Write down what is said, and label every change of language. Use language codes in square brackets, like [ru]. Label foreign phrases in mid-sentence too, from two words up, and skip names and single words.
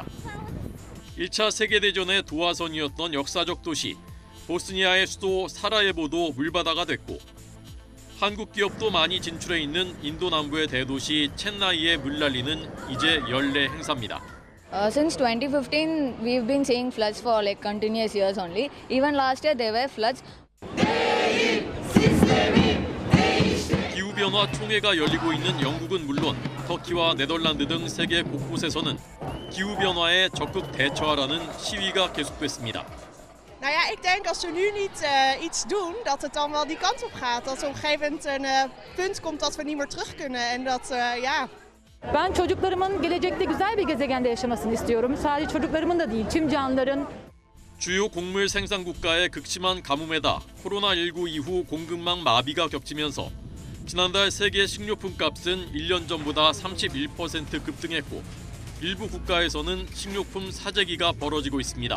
[ko] 1차 세계대전의 도화선이었던 역사적 도시, 보스니아의 수도 사라예보도 물바다가 됐고, 한국 기업도 많이 진출해 있는 인도 남부의 대도시 첸나이에 물난리는 이제 연례 행사입니다. [en] Since 2015, we've been seeing floods for like continuous years only. Even last year there were floods. [ko] 기후변화 총회가 열리고 있는 영국은 물론 터키와 네덜란드 등 세계 곳곳에서는 기후변화에 적극 대처하라는 시위가 계속됐습니다. [nl] Nou ja, ik denk als we nu niet iets doen, dat het dan wel die kant op gaat. Dat er op een gegeven moment een punt komt dat we niet meer terug kunnen. En dat, ja... [tr] Ben çocuklarımın gelecekte güzel bir gezegende yaşamasını istiyorum. Sadece çocuklarımın da değil, tüm canlıların. [ko] 주요 곡물 생산 국가의 극심한 가뭄에다 코로나19 이후 공급망 마비가 겹치면서 지난달 세계 식료품 값은 1년 전보다 31% 급등했고 일부 국가에서는 식료품 사재기가 벌어지고 있습니다.